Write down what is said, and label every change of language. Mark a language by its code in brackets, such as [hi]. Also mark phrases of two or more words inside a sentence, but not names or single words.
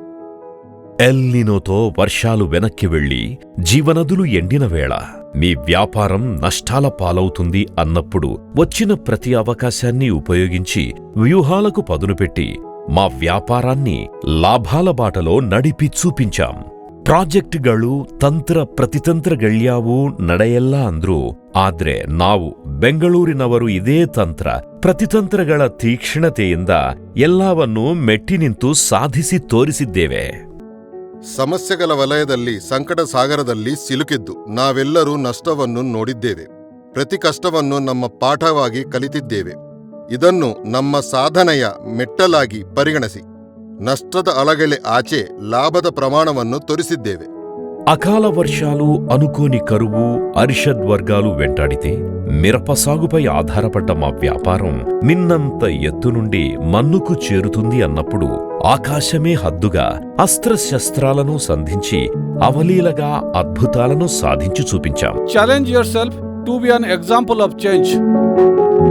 [te] ఎల్ నినోతో వర్షాలు వెనక్కి వెళ్లి జీవనదులు ఎండిన వేళ మీ వ్యాపారం నష్టాల పాలవుతుంది అన్నప్పుడు వచ్చిన ప్రతి అవకాశాన్ని ఉపయోగించి వ్యూహాలకు పదునుపెట్టి మా వ్యాపారాన్ని లాభాల బాటలో ನಡಿಪಿ చూపించాం. [kn] ಪ್ರಾಜೆಕ್ಟ್ಗಳು ತಂತ್ರ ಪ್ರತಿತಂತ್ರಗಳ್ಯಾವು ನಡೆಯಲ್ಲ ಅಂದ್ರು, ಆದ್ರೆ ನಾವು ಬೆಂಗಳೂರಿನವರು ಇದೇ ತಂತ್ರ ಪ್ರತಿತಂತ್ರಗಳ ತೀಕ್ಷ್ಣತೆಯಿಂದ ಎಲ್ಲವನ್ನೂ ಮೆಟ್ಟಿ ನಿಂತು ಸಾಧಿಸಿ ತೋರಿಸಿದ್ದೇವೆ. ಸಮಸ್ಯೆಗಳ ವಲಯದಲ್ಲಿ ಸಂಕಟ ಸಾಗರದಲ್ಲಿ ಸಿಲುಕಿದ್ದು ನಾವೆಲ್ಲರೂ ನಷ್ಟವನ್ನು ನೋಡಿದ್ದೇವೆ. ಪ್ರತಿ ಕಷ್ಟವನ್ನು ನಮ್ಮ ಪಾಠವಾಗಿ ಕಲಿತಿದ್ದೇವೆ. ಇದನ್ನು ನಮ್ಮ ಸಾಧನೆಯ ಮೆಟ್ಟಲಾಗಿ ಪರಿಗಣಿಸಿ ನಷ್ಟದ ಅಲಗಳೆ ಆಚೆ ಲಾಭದ ಪ್ರಮಾಣವನ್ನು ತೋರಿಸಿದ್ದೇವೆ. [te] అకాల వర్షాలు, అనుకోని కరువు, అరిషద్ వర్గాలు వెంటాడితే మిరప సాగుపై ఆధారపడ్డ మా వ్యాపారం మిన్నంత ఎత్తు నుండి మన్నుకు చేరుతుంది అన్నప్పుడు ఆకాశమే హద్దుగా అస్త్రశస్త్రాలను సంధించి అవలీలగా అద్భుతాలను సాధించి చూపించాం. [en] Challenge yourself to be an example of change.